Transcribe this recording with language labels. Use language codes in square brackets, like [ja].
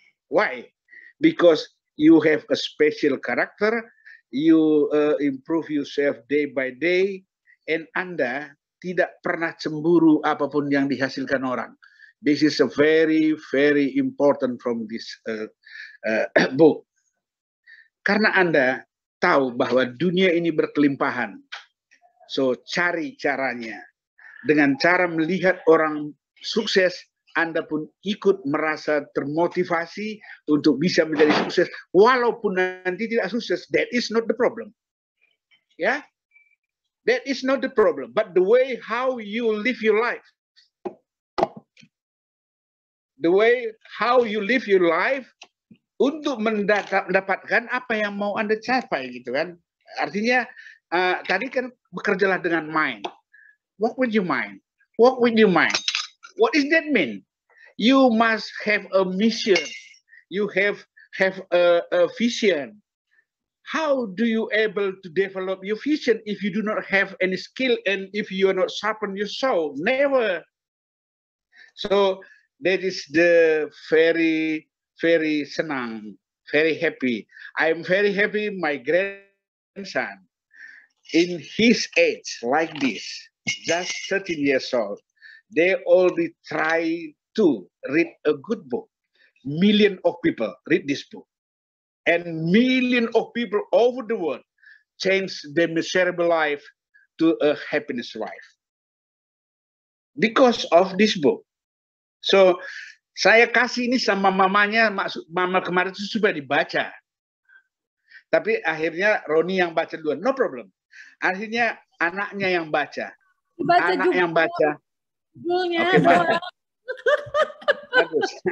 [en] Why? Because you have a special character, you improve yourself day by day, and [id] Anda tidak pernah cemburu apapun yang dihasilkan orang. [en] This is a very, very important from this book. [id] Karena Anda tahu bahwa dunia ini berkelimpahan. So, cari caranya. Dengan cara melihat orang sukses, Anda pun ikut merasa termotivasi untuk bisa menjadi sukses. Walaupun nanti tidak sukses, [en] that is not the problem. Ya, that is not the problem. But the way how you live your life. The way how you live your life [id] untuk mendapatkan apa yang mau Anda capai gitu kan. Artinya tadi kan bekerjalah dengan [en] mind. Walk with your mind. Walk with your mind. What does that mean? You must have a mission. You have a vision. How do you able to develop your vision if you do not have any skill and if you are not sharpen your soul? Never. So that is the very, very senang, very happy. I am very happy my grandson in his age like this, just 13 years old, they already try to read a good book. Million of people read this book. And million of people over the world change their miserable life to a happiness life. Because of this book. [id] So, saya kasih ini sama mamanya, mama kemarin itu sudah dibaca. Tapi akhirnya Roni yang baca duluan, [en] no problem. [id] Akhirnya anaknya yang baca. Anak juga yang baca. Oke, bagus.